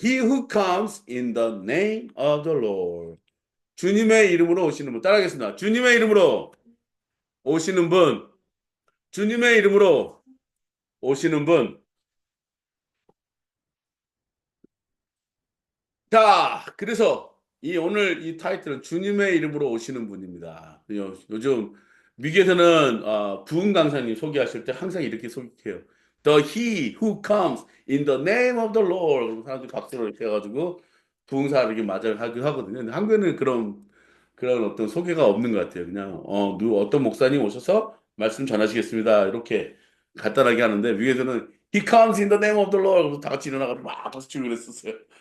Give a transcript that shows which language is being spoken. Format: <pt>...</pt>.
<en>He who comes in the name of the Lord.</en> <ko>주님의 이름으로 오시는 분. 따라하겠습니다. 주님의 이름으로 오시는 분. 주님의 이름으로 오시는 분. 자, 그래서 오늘 이 타이틀은 주님의 이름으로 오시는 분입니다. 요즘 미국에서는 부흥 강사님 소개하실 때 항상 이렇게 소개해요.</ko> <en>The He who comes in the name of the Lord.</en> <ko>그럼 사람들이 박수를 이렇게 해가지고 부흥사 이렇게 맞아 하기도 하거든요. 근데 한국에는 그런 어떤 소개가 없는 것 같아요. 그냥 어떤 목사님 오셔서 말씀 전하시겠습니다. 이렇게 간단하게 하는데 미국에서는</ko> <en>He comes in the name of the Lord.</en> <ko>그래서 다 같이 일어나가지고 막 박수 치고 그랬었어요.</ko>